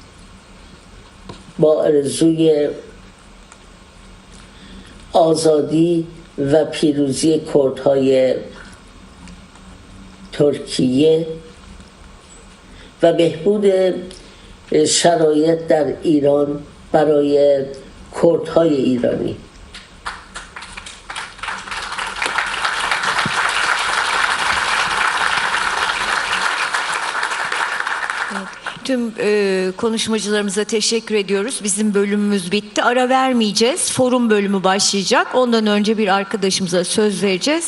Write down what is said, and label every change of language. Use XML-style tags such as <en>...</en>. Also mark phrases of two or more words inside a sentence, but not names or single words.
<fa>با آرزوی آزادی و پیروزی کردهای ترکیه و بهبود شرایط در ایران برای کردهای ایرانی.</fa> <tr>Tüm konuşmacılarımıza teşekkür ediyoruz. Bizim bölümümüz bitti. Ara vermeyeceğiz. Forum bölümü başlayacak. Ondan önce bir arkadaşımıza söz vereceğiz.</tr>